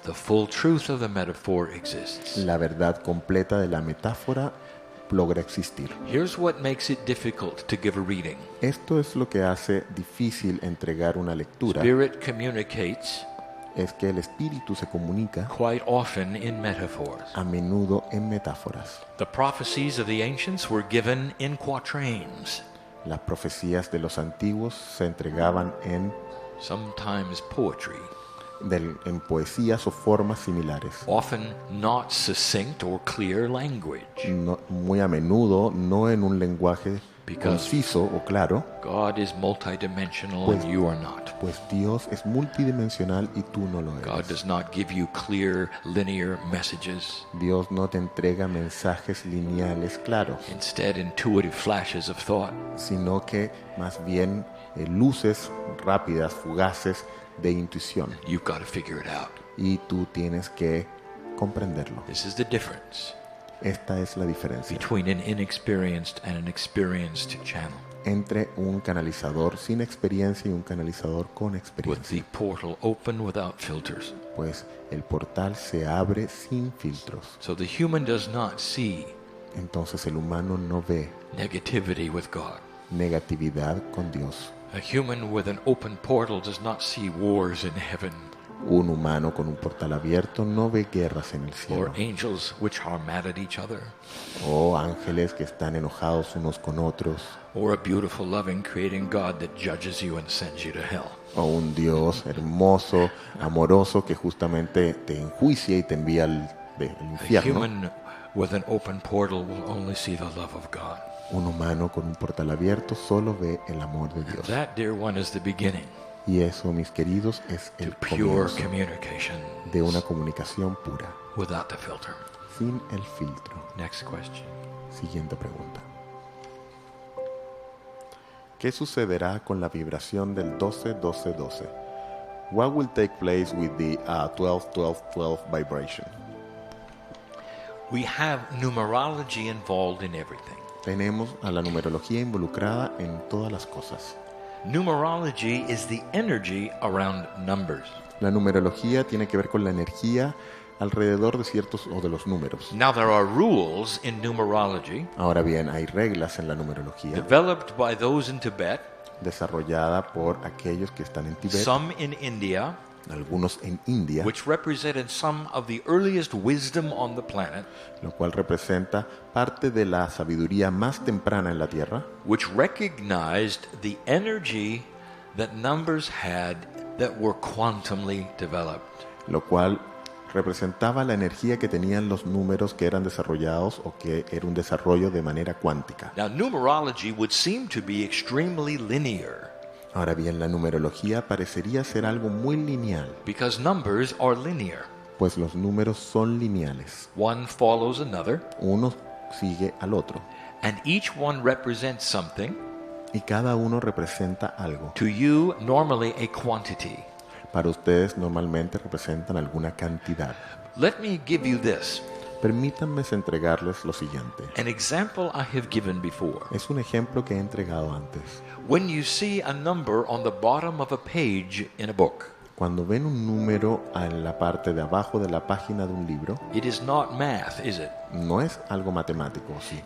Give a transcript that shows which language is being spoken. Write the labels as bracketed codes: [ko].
[en] the full truth of the metaphor exists. [es] la verdad completa de la metáfora logra existir. [en] Here's what makes it difficult to give a reading. [es] Esto es lo que hace difícil entregar una lectura, [en] Spirit communicates [es] es que el espíritu se comunica [en] quite often in metaphors. [es] a menudo en metáforas. [en] The prophecies of the ancients were given in quatrains, [es] Las profecías de los antiguos se entregaban [en] sometimes poetry, [es] en poesías o formas similares. [en] often not succinct or clear language. [es] Muy a menudo no en un lenguaje [en] Because [es] conciso o claro, [en] God is multidimensional [es] Pues- [en] and you are not. [es] pues Dios es multidimensional y tú no lo [en] God [es] eres. [en] does not give you clear, linear messages. [es] Dios no te entrega mensajes lineales claros, [en] Instead, intuitive flashes of thought. [es] sino que más bien luces rápidas, fugaces de intuición. [en] You've got to figure it out. [es] Y tú tienes que comprenderlo. [en] This is the difference [es] Esta es la diferencia [en] between an inexperienced and an experienced channel, [es] entre un canalizador sin experiencia y un canalizador con [en] with [es] experiencia. [en] the portal open without filters. [es] Pues el portal se abre sin filtros. [en] So the human does not see [es] Entonces el humano no ve [en] negativity with God. [es] negatividad con Dios. [en] A human with an open portal does not see wars in heaven [es] Un humano con un portal abierto no ve guerras en el [en] or [es] cielo, [en] angels which are mad at each other [es] o ángeles que están enojados unos con otros, [en] or a beautiful, loving, creating God that judges you and sends you to hell. [es] o un Dios hermoso, amoroso que justamente te enjuicia y te envía al [en] A [es] infierno. [en] human with an open portal will only see the love of God. [es] Un humano con un portal abierto solo ve el amor de Dios. [en] That, dear one, is the beginning [es] Y eso, mis queridos, es [en] to [es] el [en] pure [es] comienzo [en] communication [es] de una comunicación pura, [en] without the filter. [es] sin el filtro. [en] Next question. [es] Siguiente pregunta. ¿Qué sucederá con la vibración del 12-12-12? [en] What will take place with the 12-12-12 vibration? We have numerology involved in everything. [es] Tenemos a la numerología involucrada en todas las cosas. [en] Numerology is the energy around numbers. [es] La numerología tiene que ver con la energía alrededor de ciertos o de los números. [en] Now, there are rules in numerology [es] Ahora bien, hay reglas en la numerología [en] developed by those in Tibet, [es] desarrollada por aquellos que están en Tibet, [en] some in India, [es] algunos en India, [en] which represented some of the earliest wisdom on the planet, [es] lo cual representa parte de la sabiduría más temprana en la Tierra, [en] which recognized the energy that numbers had that were quantumly developed. [es] lo cual representaba la energía que tenían los números que eran desarrollados o que era un desarrollo de manera cuántica. [en] Now, numerology would seem to be extremely linear [es] Ahora bien, la numerología parecería ser algo muy lineal, [en] because numbers are linear. [es] pues los números son lineales. [en] One follows another, [es] Uno sigue al otro [en] and each one represents something. [es] y cada uno representa algo. [en] To you, normally a quantity. [es] Para ustedes normalmente representan alguna cantidad. [en] Let me give you this, [es] Permítanme entregarles lo siguiente. [en] an example I have given before. [es] Es un ejemplo que he entregado antes. [en] When you see a number on the bottom of a page in a book, [es] Cuando ven un número en la parte de abajo de la página de un libro, [en] it is not math, is it? [es] no es algo matemático, ¿sí?